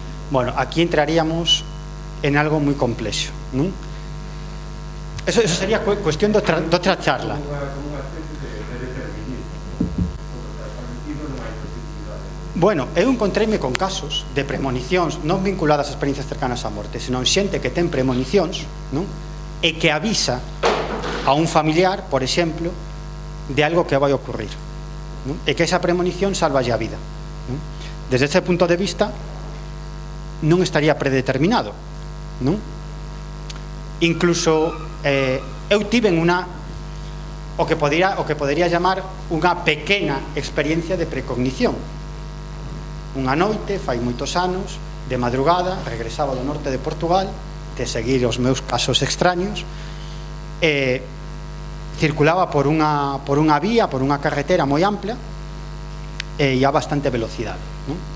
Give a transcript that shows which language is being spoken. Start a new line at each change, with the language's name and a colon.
Spanish: Bueno, aquí entraríamos en algo muy complejo, ¿no? Eso sería cuestión de otra charla.
Galician: Bueno, eu encontreime con casos de premonicións non vinculadas a experiencias cercanas á morte, senón xente que ten premonicións, non? E que avisa a un familiar, por exemplo, de algo que vai ocurrir, non? E que esa premonición salvalle a vida, non? Desde ese punto de vista non estaría predeterminado, non? Incluso eu tiven o que podería llamar unha pequena experiencia de precognición. Unha noite, fai moitos anos, de madrugada, regresaba do norte de Portugal, de seguir os meus casos extraños, circulaba por unha vía, por unha carretera moi ampla, e ia a bastante velocidade, non?